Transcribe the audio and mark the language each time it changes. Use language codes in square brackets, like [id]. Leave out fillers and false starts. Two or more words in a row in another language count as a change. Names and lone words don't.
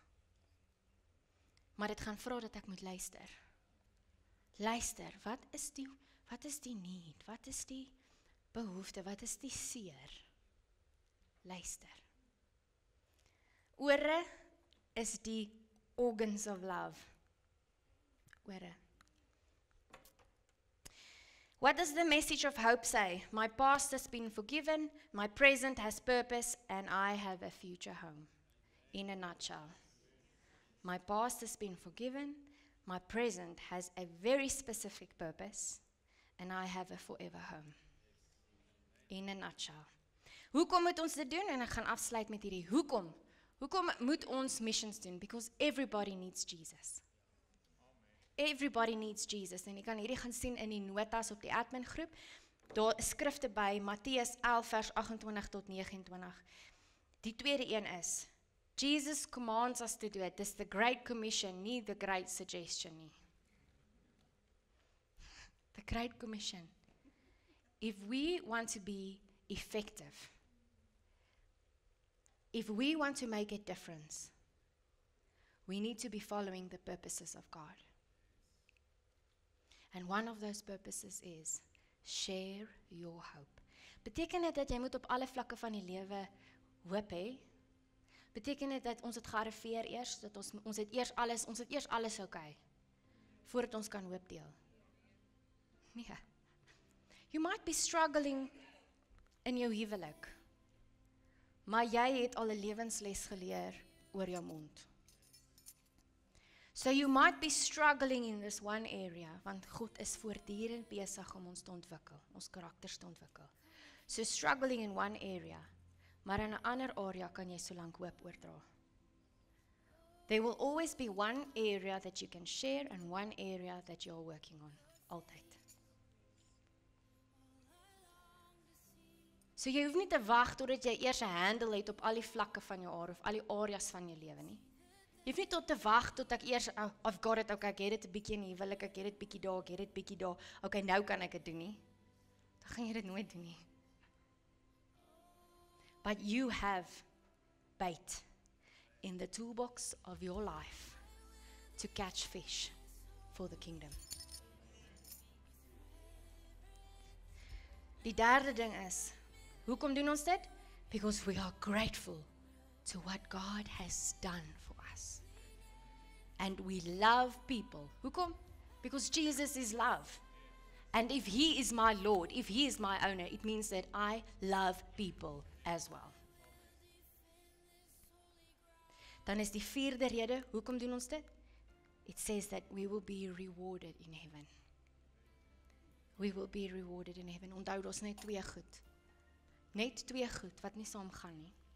[af] Maar dit gaan vra dat ek moet luister. Luister, wat is die need? Wat is die behoefte? Wat is die seer? Luister. Ore is die [en] organs of love. [af] Ore. [en] What does the message of hope say? My past has been forgiven, my present has purpose, and I have a future home. In a nutshell. My past has been forgiven, my present has a very specific purpose, and I have a forever home. In a nutshell. [af] Hoekom moet ons dit doen? En ek gaan afsluit met hierdie. Hoekom? Hoekom moet ons missions doen? [en] Because everybody needs Jesus. Everybody needs Jesus. [af] En jy kan hierdie gaan sien in die notas op die admin groep. Daar is skrifte by Matteus 11 vers 28 tot 29. Die tweede een is, [en] Jesus commands us to do it. This is the Great Commission, nie the Great Suggestion nie. The Great Commission. If we want to be effective, if we want to make a difference, we need to be following the purposes of God. And one of those purposes is share your hope. [af] Beteken dit dat jy moet op alle vlakke van die lewe hoop hê? Beteken dit dat ons het gearriveer eers, dat ons het eers alles okay, voordat ons kan hoop deel? Nee. [en] You might be struggling in [af] jou huwelik, maar jy het al 'n lewensles geleer oor jou mond. [en] So you might be struggling in this one area, [af] want God is voortdurend besig om ons te ontwikkel, ons karakters te ontwikkel. [en] So struggling in one area, [af] maar in 'n ander area kan jy so lank hoop oordra. [en] There will always be one area that you can share and one area that you're working on, [af] altyd. So jy hoef nie te wag totdat jy eers 'n handle het op al die vlakke van jou of al die areas van jou lewe nie. Jy hoef nie tot te wag tot ek eers, [en] I've got it, [af] okay, ek het dit 'n bietjie in die huwelik, ek het dit bietjie daar, ek het dit bietjie daar, okay, nou kan ek dit doen nie. Dan gaan jy dit nooit doen nie. [en] But you have bait in the toolbox of your life to catch fish for the kingdom. [af] Die derde ding is, hoekom doen ons dit? [en] Because we are grateful to what God has done for us. And we love people. Hoekom? Because Jesus is love. And if He is my Lord, if He is my owner, it means that I love people as well. [af] Dan is die vierde rede, hoekom doen ons dit? [en] It says that we will be rewarded in heaven. We will be rewarded in heaven. [af] Onthou, daar's net twee goed. Net twee goed wat nie saamgaan nie.